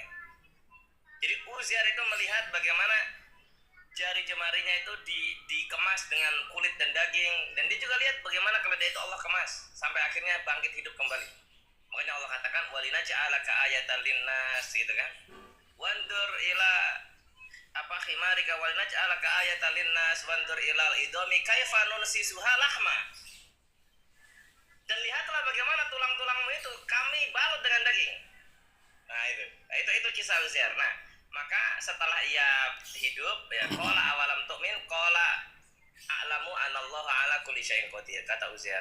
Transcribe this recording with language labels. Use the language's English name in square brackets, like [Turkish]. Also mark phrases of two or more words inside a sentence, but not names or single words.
[Indonesian] Jadi Uzair itu melihat bagaimana jari jemarinya itu dikemas dengan kulit dan daging, dan dia juga lihat bagaimana keledai itu Allah kemas sampai akhirnya bangkit hidup kembali. Makanya Allah katakan [Arabic] وَلِنَجْعَلَكَ آيَةً لِلنَّاسِ, [Indonesian] gitu kan? [Arabic] وَانْظُرْ إِلَى حِمَارِكَ وَلِنَجْعَلَكَ آيَةً لِلنَّاسِ وَانْظُرْ إِلَى الْعِظَامِ كَيْفَ نُنْشِزُهَا لَحْمًا. [Indonesian] Dan lihatlah bagaimana tulang-tulangmu itu kami balut dengan daging. Nah itu kisah Uzair. Nah, maka setelah ia hidup, ya [Arabic] قَالَ أَوَلَمْ تُؤْمِنْ قَالَ أَعْلَمُ أَنَّ اللَّهَ عَلَى كُلِّ شَيْءٍ قَدِيرٌ, [Indonesian] kata Uzair.